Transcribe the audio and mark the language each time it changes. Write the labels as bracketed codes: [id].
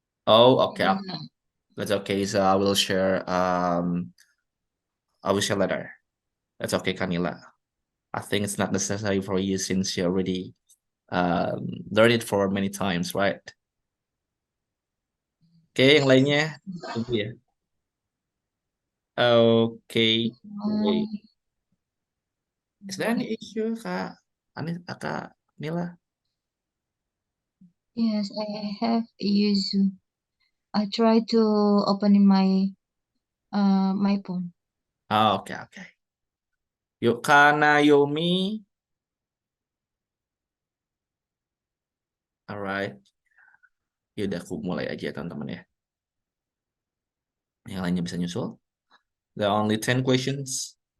[en] Oh, okay. [id] Gimana? [en] That's okay. So I will share later. That's okay, Kanila. I think it's not necessary for you since you already learned it for many times, right? [id] Oke, yang lainnya tunggu ya. [en] Oke. Wait. Is there any issue, Kak Kak Nila? Yes, I have issue. I try to open in my phone. [id] Oh, oke. Yuk, Kak Naomi. Alright. Yaudah, aku mulai aja teman-teman ya. Yang lainnya bisa nyusul. [en] There are only 10 questions.